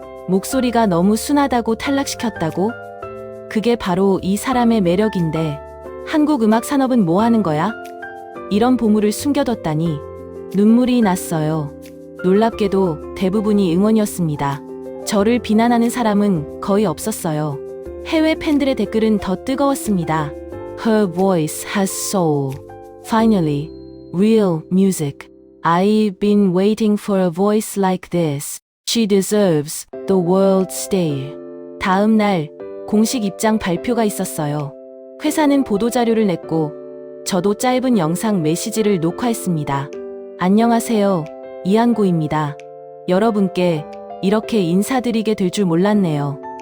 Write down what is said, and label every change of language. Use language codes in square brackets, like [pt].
[ko] 목소리가 너무 순하다고 탈락시켰다고? 그게 바로 이 사람의 매력인데 한국 음악 산업은 뭐 하는 거야? 이런 보물을 숨겨뒀다니 눈물이 났어요. 놀랍게도 대부분이 응원이었습니다. 저를 비난하는 사람은 거의 없었어요. 해외 팬들의 댓글은 더 뜨거웠습니다. [en] Her voice has soul. Finally, real music. I've been waiting for a voice like this. She deserves the world stage. [ko] 다음 날 공식 입장 발표가 있었어요. 회사는 보도자료를 냈고 저도 짧은 영상 메시지를 녹화했습니다. 안녕하세요. 이한고입니다. 여러분께 이렇게 인사드리게 될 줄 몰랐네요.